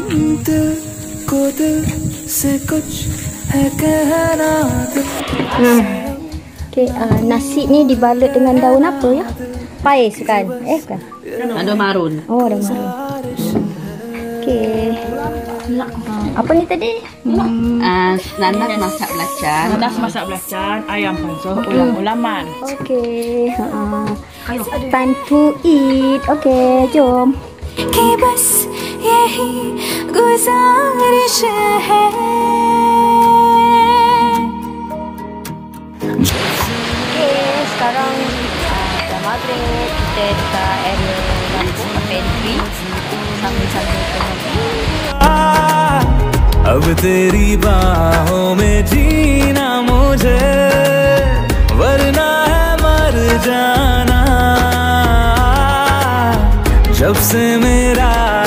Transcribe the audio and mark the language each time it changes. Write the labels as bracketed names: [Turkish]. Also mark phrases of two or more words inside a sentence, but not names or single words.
[Malay] Okay, nasi ni dibalut dengan daun apa ya? Pais kan? Bukan? Ada marun. Oh, daun marun. Okay. Apa ni tadi? Nanas masak belacan. Nanas masak belacan, ayam pansuh, ulam-ulaman. [English] Okay. Time to eat. [Malay] Okay, jom. [Hindi] कि बस यही गुजारिश है। [Malay] Okay, sekarang dah maghrib. Kita dekat area lampu pantry sambil-sambil tengok. [Hindi] अब तेरी बाहों में जीना मुझे, वरना है मर जाना। जब से मेरा